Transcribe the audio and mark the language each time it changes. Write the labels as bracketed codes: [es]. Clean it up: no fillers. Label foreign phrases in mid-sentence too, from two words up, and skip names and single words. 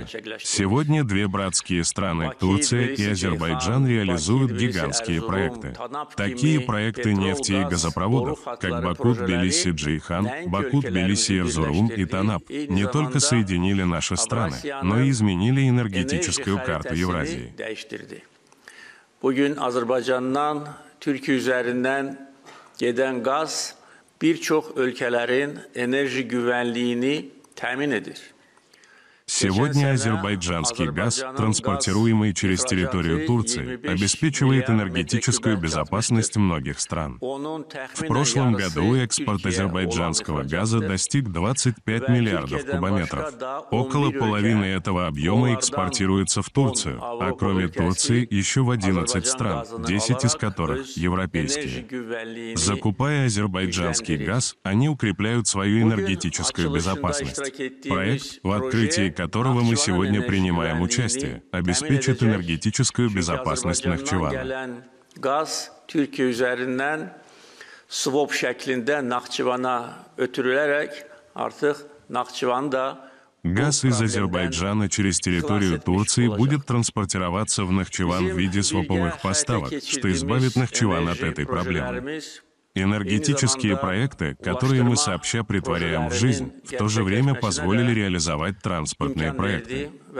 [ru] Сегодня две братские страны, Турция и Азербайджан, реализуют гигантские проекты. Такие проекты нефти и газопроводов, как Баку-Тбилиси-Джейхан, Баку-Тбилиси-Эрзурум и Танап, не только соединили наши страны, но и изменили энергетическую карту Евразии. [az] Bugün Azerbaycan'dan Türkiye üzerinden giden gaz birçok ülkelerin enerji güvenliğini temin edir. [ru] Сегодня азербайджанский газ, транспортируемый через территорию Турции, обеспечивает энергетическую безопасность многих стран. В прошлом году экспорт азербайджанского газа достиг 25 миллиардов кубометров. Около половины этого объема экспортируется в Турцию, а кроме Турции еще в 11 стран, 10 из которых европейские. Закупая азербайджанский газ, они укрепляют свою энергетическую безопасность. Проект, в открытии которого мы сегодня принимаем участие, обеспечит энергетическую безопасность Нахчывана. [az] Gaz Türkiye üzerinden swap şeklinde Nahçıvan'a ötürülerek artık Nahçıvan'da [ru] Газ из Азербайджана через территорию Турции будет транспортироваться в Нахчыван в виде своповых поставок, что избавит Нахчыван от этой проблемы. Энергетические проекты, которые мы сообща претворяем в жизнь, в то же время позволили реализовать транспортные проекты.